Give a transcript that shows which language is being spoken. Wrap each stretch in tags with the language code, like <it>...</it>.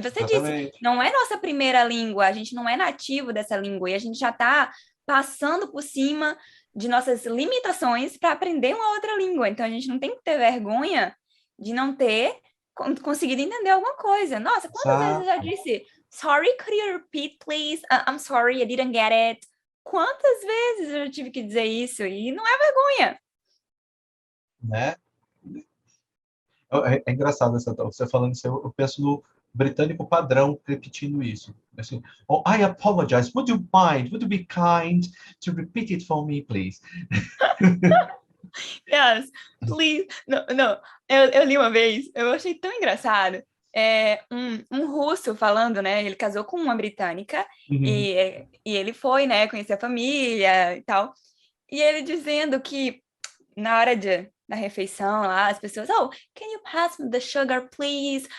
<pt>Exatamente. não é nossa primeira língua, a gente não é nativo dessa língua, e a gente já está passando por cima de nossas limitações para aprender uma outra língua. Então a gente não tem que ter vergonha de não ter conseguido entender alguma coisa. Nossa, quantas vezes eu já Exato. disse,</pt> <en>sorry, could you repeat, please? I'm sorry, I didn't get it.</en> <pt>Quantas vezes eu já tive que dizer isso? E não é vergonha. Né? É engraçado você falando isso, eu penso no britânico padrão repetindo isso. Assim,</pt> <en>oh, I apologize. Would you mind? Would you be kind to repeat it for me, please? Yes, please.</en> <pt>Não, não. Eu li uma vez, eu achei tão engraçado. Um russo falando, né? Ele casou com uma britânica Uhum. e ele foi, né, conhecer a família e tal. E ele dizendo que na hora da refeição lá, as pessoas, oh,</pt> <en>can you pass me the sugar, please?</en>